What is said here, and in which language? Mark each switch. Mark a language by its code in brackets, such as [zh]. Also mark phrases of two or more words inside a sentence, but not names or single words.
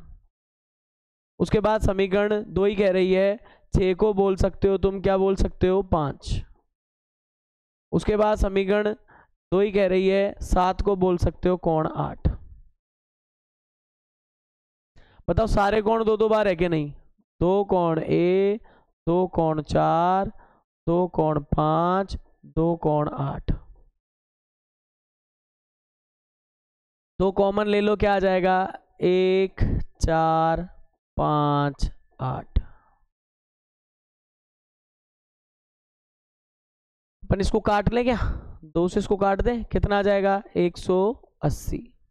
[hi] उसके बाद समीकरण 2 ही कह रही है 6 को बोल सकते हो तुम क्या बोल सकते हो 5। उसके बाद समीकरण 2 ही कह रही है 7 को बोल सकते हो कोण 8। बताओ सारे कोण 2-2 बार है कि नहीं, 2 कोण ए, 2 कोण 4, 2 कोण 5, 2 कोण 8। 2 कॉमन ले लो, क्या आ जाएगा 1 4 5 8। अपन इसको काट लें क्या, 2 से इसको काट दें, कितना आ जाएगा 180।